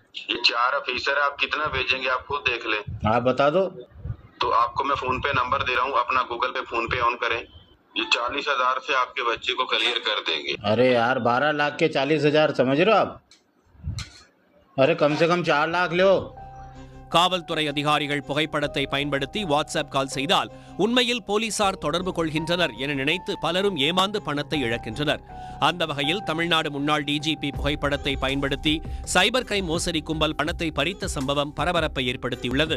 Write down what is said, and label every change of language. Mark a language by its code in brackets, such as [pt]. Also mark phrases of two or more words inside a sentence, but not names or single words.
[hi] ये 4 ऑफिसर आप कितना भेजेंगे आप खुद देख ले। आप बता दो। तो आपको मैं फोन पे नंबर दे रहा हूँ, अपना गूगल पे फोन पे ऑन करें। ये 40,000 से आपके बच्चे को क्लियर कर देंगे। अरे यार 12 लाख के 40,000 समझ रहे हो आप? अरे कम से कम 4 लाख लो। [ta] காவல்துறை அதிகாரிகள் புகைப்படத்தை பயன்படுத்தி வாட்ஸ்அப் கால் செய்தால் உண்மையில் போலீசார் தொடர்பு கொள்கின்றனர் என நினைத்து பலரும் ஏமாந்து பணத்தை இழக்கின்றனர். அந்த வகையில் தமிழ்நாடு முன்னாள் டிஜிபி புகைப்படத்தை பயன்படுத்தி சைபர் கிரைம் மோசடி கும்பல் பணத்தை பறித்த சம்பவம் பரபரப்பை ஏற்படுத்தியுள்ளது.